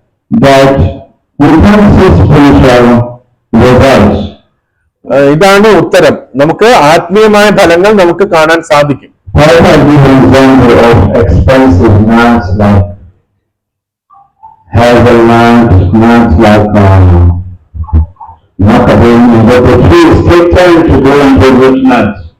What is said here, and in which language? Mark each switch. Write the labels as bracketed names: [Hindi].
[English] That we can see spiritual results. [Malayalam] ഇതാണ് ഉത്തരം. നമുക്ക് ആത്മീയമായ ഫലങ്ങൾ നമുക്ക് കാണാൻ സാധിക്കും. [English] What I give an example of expensive nuts like hazelnut, nuts like macadamia, but the trees take time to grow into those nuts.